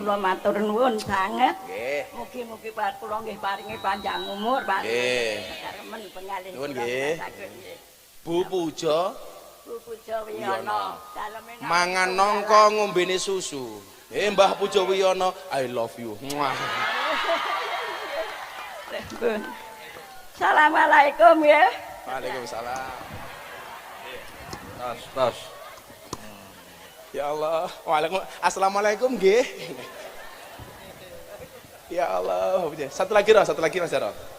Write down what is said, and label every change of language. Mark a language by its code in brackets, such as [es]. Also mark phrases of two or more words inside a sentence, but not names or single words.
[jv] Kula matur nuwun sanget. Nggih. Mugi-mugi kula nggih paringi panjang umur, Pak. Nggih. Remen pengalih. Nuwun kula nggih. Mas Agus nggih. Bu Pujo Bu Pujo Wiyono. Daleme mangan nongko ngombene susu. Mbah Pujo Wiyono, [en] I love you. [jv] Muah. Pun. Assalamualaikum ya. Waalaikumsalam. Tas. [ar] Ya Allah. [jv] Assalamualaikum nggih. [ar] Ya Allah. [id] Satu lagi Mas Jaro.